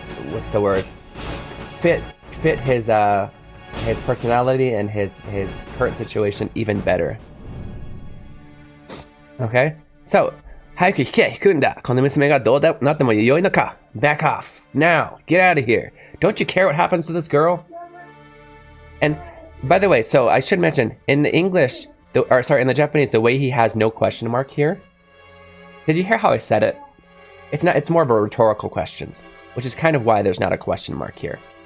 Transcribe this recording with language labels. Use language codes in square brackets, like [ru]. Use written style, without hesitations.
[en] what's the word? Fit his personality and his current situation even better. Okay? [ja] So, 早く引け、引くんだ。この娘がどうなっても良いのか。 [en] Back off. Now. Get out of here. Don't you care what happens to this girl? And, by the way, so I should mention, in the English, in the Japanese, the way he has no question mark here, did you hear how I said it? It's more of a rhetorical question, which is kind of why there's not a question mark here.